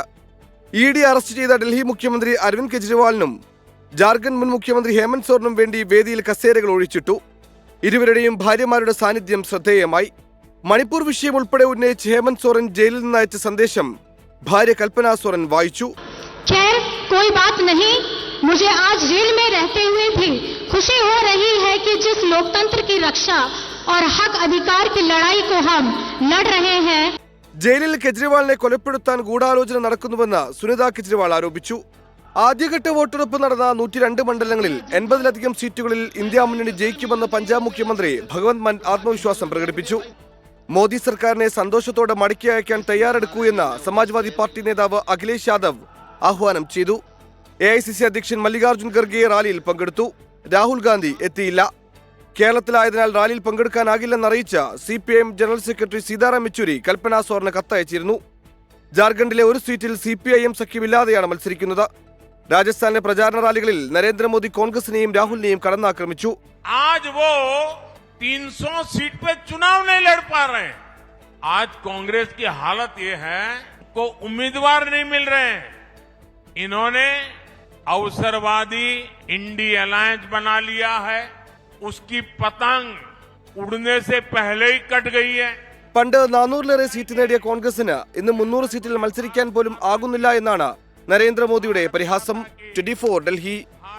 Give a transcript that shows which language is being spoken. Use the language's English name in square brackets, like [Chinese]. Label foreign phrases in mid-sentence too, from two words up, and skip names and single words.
[Malayalam] ED അറസ്റ്റ് ചെയ്ത ഡൽഹി മുഖ്യമന്ത്രി അരവിന്ദ് കെജ്രിവാളിനും ജാർഖണ്ഡ് മുൻ മുഖ്യമന്ത്രി ഹേമന്ത് സോറനും വേണ്ടി വേദിയിൽ കസേരകൾ ഒഴിച്ചിട്ടു. ഇരുവരുടെയും ഭാര്യമാരുടെ സാന്നിധ്യം ശ്രദ്ധേയമായി. മണിപ്പൂർ വിഷയം ഉൾപ്പെടെ ഉന്നയിച്ച് ഹേമന്ത് സോറൻ ജയിലിൽ നിന്ന് അയച്ച സന്ദേശം ഭാര്യ കൽപ്പന സോറൻ വായിച്ചു. [Hindi] कोई बात नहीं, मुझे आज जेल में रहते हुए भी खुशी हो रही है कि जिस लोकतंत्र की रक्षा और हक अधिकार की लड़ाई को हम लड़ रहे हैं. [Malayalam] ജയിലിൽ കെജ്രിവാളിനെ കൊലപ്പെടുത്താൻ ഗൂഢാലോചന നടക്കുന്നുവെന്ന് സുനിത കെജ്രിവാൾ ആരോപിച്ചു. ആദ്യഘട്ട വോട്ടെടുപ്പ് നടന്ന 102 മണ്ഡലങ്ങളിൽ 80-ലധികം സീറ്റുകളിൽ ഇന്ത്യ മുന്നണി ജയിക്കുമെന്ന് പഞ്ചാബ് മുഖ്യമന്ത്രി ഭഗവന്ത് മാൻ ആത്മവിശ്വാസം പ്രകടിപ്പിച്ചു. മോദി സർക്കാരിനെ സന്തോഷത്തോടെ മടക്കി അയക്കാൻ തയ്യാറെടുക്കൂ എന്ന് സമാജ്വാദി പാർട്ടി നേതാവ് അഖിലേഷ് യാദവ് ആഹ്വാനം ചെയ്തു. AICC അധ്യക്ഷൻ മല്ലികാർജുൻ ഖർഗെ റാലിയിൽ പങ്കെടുത്തു. രാഹുൽ ഗാന്ധി എത്തിയില്ല. കേരളത്തിലായതിനാൽ റാലിയിൽ പങ്കെടുക്കാനാകില്ലെന്നറിയിച്ച CPIM ജനറൽ സെക്രട്ടറി സീതാറാം യെച്ചൂരി കൽപ്പന സോറിന് കത്തയച്ചിരുന്നു. ജാർഖണ്ഡിലെ ഒരു സീറ്റിൽ CPIM സഖ്യമില്ലാതെയാണ് മത്സരിക്കുന്നത്. രാജസ്ഥാനിലെ പ്രചാരണ റാലികളിൽ നരേന്ദ്രമോദി കോൺഗ്രസിനെയും രാഹുലിനെയും കടന്നാക്രമിച്ചു. [Hindi] आज वो 300 सीट पे चुनाव नहीं लड़ पा रहे हैं. आज कांग्रेस की हालत ये है को उम्मीदवार नहीं मिल रहे हैं. इन्होंने अवसरवादी इंडी अलायंस बना लिया है. उसकी पतंग उड़ने से पहले ही कट गई है. [Malayalam] പണ്ട് 400-ലേറെ സീറ്റ് നേടിയ കോൺഗ്രസിന് ഇന്ന് 300 സീറ്റിൽ മത്സരിക്കാൻ പോലും ആകുന്നില്ല എന്നാണ് നരേന്ദ്രമോദിയുടെ പരിഹാസം. 24 ഡൽഹി.